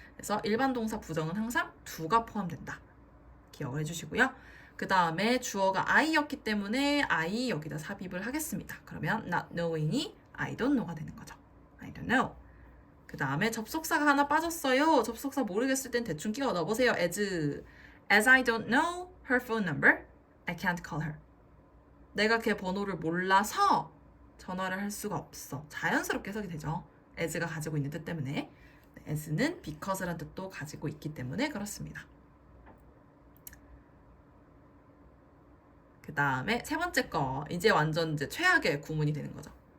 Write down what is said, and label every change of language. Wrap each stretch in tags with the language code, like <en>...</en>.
<ko>그래서 일반 동사 부정은 항상 do가 포함된다. 기억을 해주시고요. 그 다음에 주어가 I였기 때문에 I 여기다 삽입을 하겠습니다. 그러면 not knowing이 I don't know가 되는 거죠.</ko> <en>I don't know.</en> <ko>그 다음에 접속사가 하나 빠졌어요. 접속사 모르겠을 땐 대충 끼워 넣어보세요.</ko> <en>As I don't know her phone number, I can't call her.</en> <ko>내가 걔 번호를 몰라서 전화를 할 수가 없어. 자연스럽게 해석이 되죠. as가 가지고 있는 뜻 때문에. as는 because라는 뜻도 가지고 있기 때문에 그렇습니다. 그 다음에 세 번째 거 이제 완전 이제 최악의 구문이 되는 거죠.</ko>